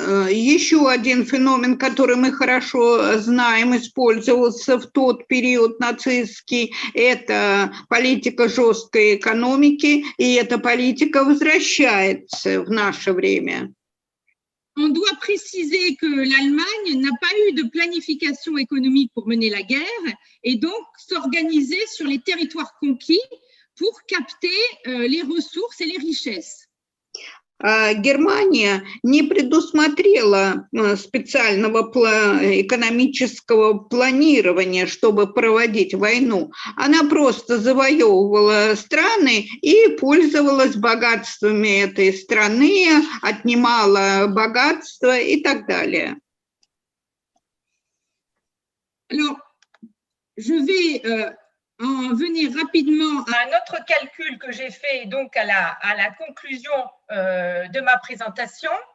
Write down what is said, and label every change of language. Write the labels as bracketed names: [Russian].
[Russian] Еще один феномен, который мы хорошо знаем, использовался в тот период нацистский, это политика жесткой экономики, и эта политика возвращается в наше время. [French] On doit préciser que l'Allemagne n'a pas eu de planification économique pour mener la guerre et donc s'organiser sur les territoires conquis pour capter les ressources et les richesses. [Russian] Германия не предусмотрела специального экономического планирования, чтобы проводить войну. Она просто завоевывала страны и пользовалась богатствами этой страны, отнимала богатство и так далее. [French] Alors, je vais en venir rapidement à un autre calcul que j'ai fait donc à la conclusion de ma présentation.